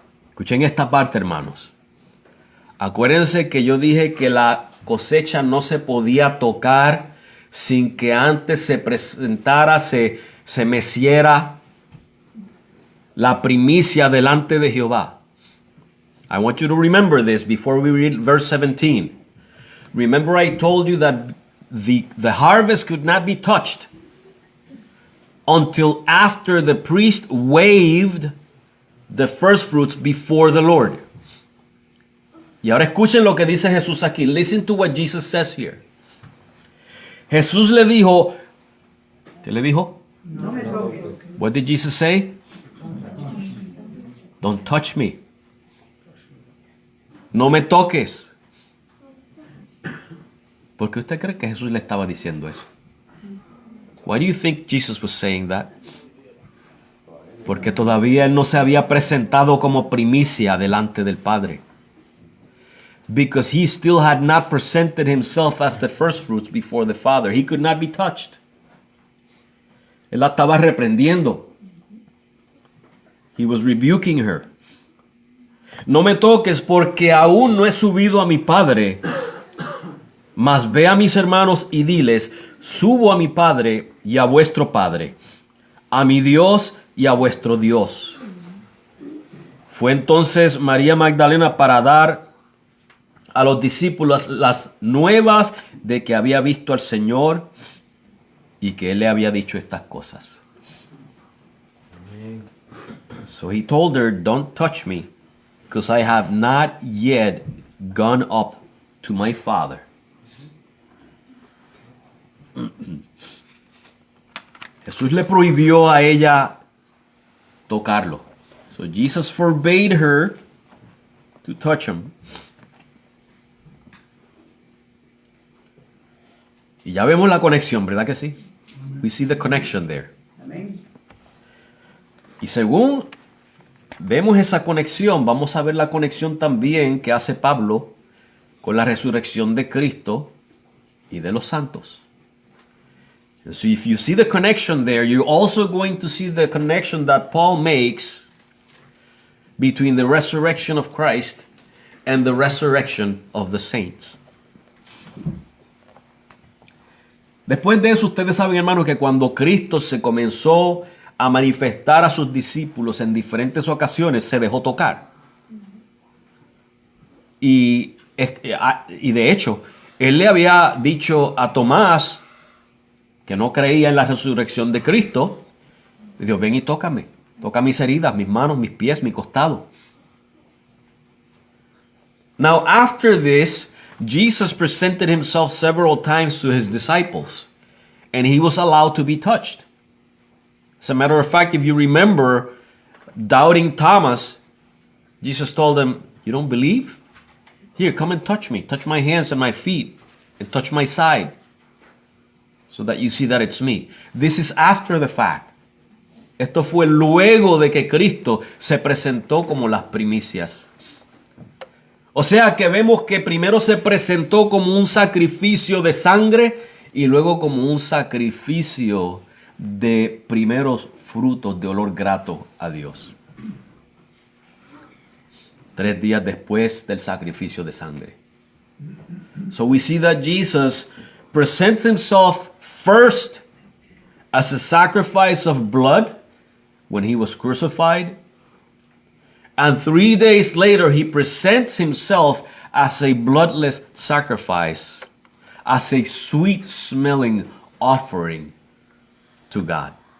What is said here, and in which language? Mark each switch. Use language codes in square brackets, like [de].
[es] Escuchen esta parte, hermanos. Acuérdense que yo dije que la cosecha no se podía tocar sin que antes se presentara, se meciera la primicia delante de Jehová. [en] I want you to remember this before we read verse 17. Remember I told you that the harvest could not be touched until after the priest waved the first fruits before the Lord. [es] Y ahora escuchen lo que dice Jesús aquí. [en] Listen to what Jesus says here. [es] Jesús le dijo, ¿qué le dijo? No me toques. [en] What did Jesus say? Don't touch me. [es] No me toques. ¿Por qué usted cree que Jesús le estaba diciendo eso? [en] Why do you think Jesus was saying that? [es] porque todavía él no se había presentado como primicia delante del Padre. [en] Because he still had not presented himself as the first fruits before the Father. He could not be touched. [es] Él la estaba reprendiendo. [en] He was rebuking her. [es] No me toques porque aún no he subido a mi Padre. Mas ve a mis hermanos y diles, subo a mi Padre y a vuestro Padre, a mi Dios y a vuestro Dios. Fue entonces María Magdalena para dar a los discípulos las nuevas de que había visto al Señor y que Él le había dicho estas cosas. [en] So he told her, don't touch me, because I have not yet gone up to my Father. [es] Jesús le prohibió a ella tocarlo. [en] So Jesus forbade her to touch him. [es] Y ya vemos la conexión, ¿verdad que sí? [en] We see the connection there. [es] Amén. Y según vemos esa conexión, vamos a ver la conexión también que hace Pablo con la resurrección de Cristo y de los santos. [en] So if you see the connection there, you're also going to see the connection that Paul makes between the resurrection of Christ and the resurrection of the saints. [es] Después de eso, ustedes saben, hermanos, que cuando Cristo se comenzó a manifestar a sus discípulos en diferentes ocasiones, se dejó tocar. Y de hecho, Él le había dicho a Tomás, que no creía en la resurrección de Cristo, le dijo, ven y tócame, toca mis heridas, mis manos, mis pies, mi costado. [en] Now, after this, Jesus presented himself several times to his disciples, and he was allowed to be touched. As a matter of fact, if you remember, doubting Thomas, Jesus told him, you don't believe? Here, come and touch me. Touch my hands and my feet, and touch my side, so that you see that it's me. This is after the fact. [es] Esto fue luego de que Cristo se presentó como las primicias. O sea que vemos que primero se presentó como un sacrificio de sangre y luego como un sacrificio de primeros frutos de olor grato a Dios. 3 días después del sacrificio de sangre. [en] So we see that Jesus presents himself first as a sacrifice of blood when he was crucified. And 3 days later, he presents himself as a bloodless sacrifice, as a sweet-smelling offering to God.